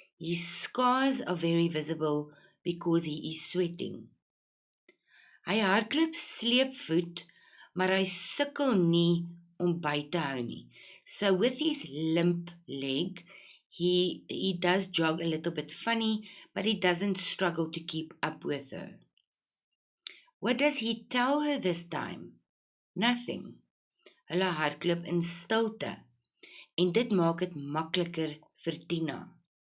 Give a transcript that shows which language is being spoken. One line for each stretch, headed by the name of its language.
English: His scars are very visible because he is sweating.
Afrikaans: Hy hardloop sleepvoet, maar hy sukkel nie om by te hou nie.
English: So with his limp leg, he does jog a little bit funny, but he doesn't struggle to keep up with her. What does he tell her this time? Nothing.
Afrikaans: Hulle hardloop in stilte, en dit maak dit makliker vir Tina.